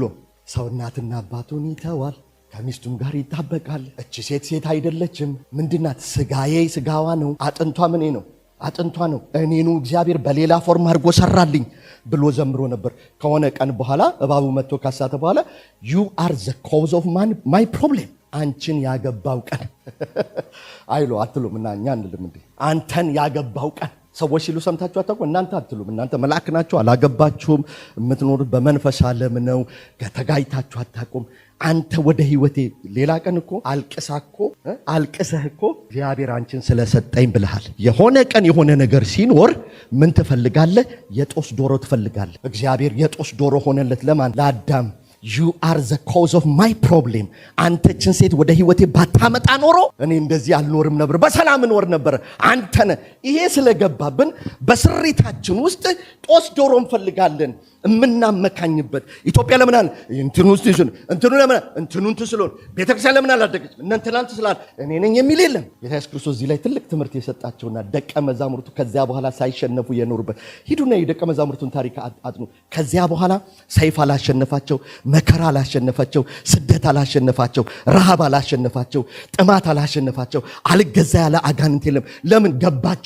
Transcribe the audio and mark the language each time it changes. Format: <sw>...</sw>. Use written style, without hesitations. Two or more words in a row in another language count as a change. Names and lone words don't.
<am>ሰው እናትና አባቱን ይተዋል፣ ከሚስቱም ጋር ይጣበቃል። እቺ ሴት አይደለችም። ምንድናት? ስጋዬ ስጋዋ ነው፣ አጥንቷ ምን ነው? አጥንቷ ነው። እኔኑ እግዚአብሔር በሌላ ፎርም አድርጎ ሰራልኝ ብሎ ዘምሮ ነበር። ከሆነ ቀን በኋላ እባቡ መጥቶ ካሳተ በኋላ</am> <en>you are the cause of my problem።</en> <am>አንቺን ያገባው ቀን አይሎ አትሉም? እና እኛ እንልም እንዴ? አንተን ያገባው ቀን ሰዎች ሲሉ ሰምታችሁ አታውቁ? እናንተ አትሉም? እናንተ መልአክ ናችሁ፣ አላገባችሁም። የምትኖሩት በመንፈስ ዓለም ነው። ተጋይታችሁ አታውቁም። አንተ ወደ ህይወቴ ሌላ ቀን እኮ አልቅሰህ እኮ እግዚአብሔር አንቺን ስለሰጠኝ ብለሃል። የሆነ ቀን የሆነ ነገር ሲኖር ምን ትፈልጋለህ? የጦስ ዶሮ ትፈልጋለህ። እግዚአብሔር የጦስ ዶሮ ሆነለት። ለማን? ለአዳም።</am> <en>you are the cause of my problem።</en> <am>አንተችን ሴት ወደ ህይወቴ ባታመጣ ኖሮ እኔ እንደዚህ አልኖርም ነበር፣ በሰላም እኖር ነበር። አንተነ ይሄ ስለገባብን በስሪታችን ውስጥ ጦስ ዶሮ እንፈልጋለን የምናመካኝበት። ኢትዮጵያ ለምን አለ እንትኑን ትስሎን ቤተክርስቲያን ለምን አላደገች እናንተላንተ ስላል እኔ ነኝ የሚል የለም። ጌታ ኢየሱስ ክርስቶስ እዚህ ላይ ትልቅ ትምህርት የሰጣቸውና ደቀ መዛሙርቱ ከዚያ በኋላ ሳይሸነፉ የኖሩበት። ሂዱና የደቀ መዛሙርቱን ታሪክ አጥኑ። ከዚያ በኋላ ሰይፍ አላሸነፋቸው፣ መከራ አላሸነፋቸው፣ ስደት አላሸነፋቸው፣ ረሃብ አላሸነፋቸው፣ ጥማት አላሸነፋቸው፣ አልገዛ ያለ አጋንንት የለም። ለምን ገባቸው?</am>